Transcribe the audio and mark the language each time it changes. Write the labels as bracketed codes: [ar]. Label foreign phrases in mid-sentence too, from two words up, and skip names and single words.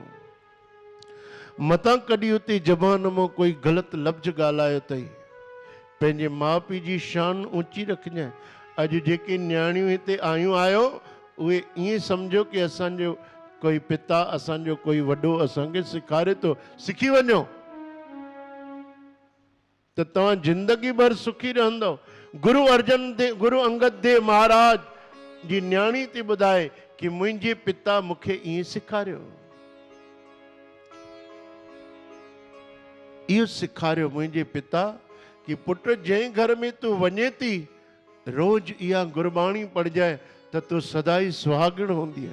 [sd] मतां कॾहिं उते ज़बान मां कोई ग़लति लफ़्ज़ ॻाल्हायो अथई, पंहिंजे माउ पीउ जी शान ऊंची रखजांइ। अॼु जेके न्याणियूं हिते आयूं आहियो उहे ईअं सम्झो कि असांजो कोई पिता, असांजो कोई वॾो असांखे सेखारे थो, सिखी वञो त तव्हां जिंदगी भर सुखी रहंदव। गुरु अंगद देव महाराज जी न्याणी थी ॿुधाए कि मुंहिंजे पिता मूंखे ईअं सेखारियो, इहो सेखारियो मुंहिंजे पिता कि पुट जंहिं घर में तूं वञे थी रोज इहा गुरबाणी पढ़जाए त तूं सदाई सुहागण हूंदी।